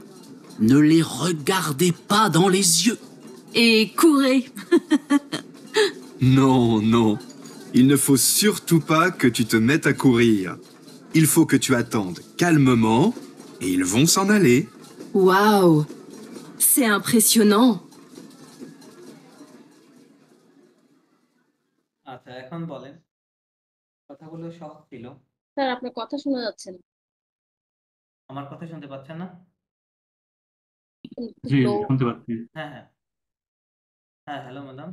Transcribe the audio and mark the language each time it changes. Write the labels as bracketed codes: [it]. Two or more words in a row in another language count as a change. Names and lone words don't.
[fr] Ne les regardez pas dans les yeux. Et courez. Non, non. Il ne faut surtout pas que tu te mettes à courir. Il faut que tu attendes calmement et ils vont s'en aller. Waouh! C'est impressionnant! [bn] আচ্ছা, এখন বলেন, কথাগুলো সহজ ছিল। স্যার আপনার কথা শোনা যাচ্ছে না, আমার কথা শুনতে পাচ্ছেন না? একটু জি স্লো। শুনতে পাচ্ছি। হ্যাঁ হ্যাঁ হ্যাঁ, [en] hello madam.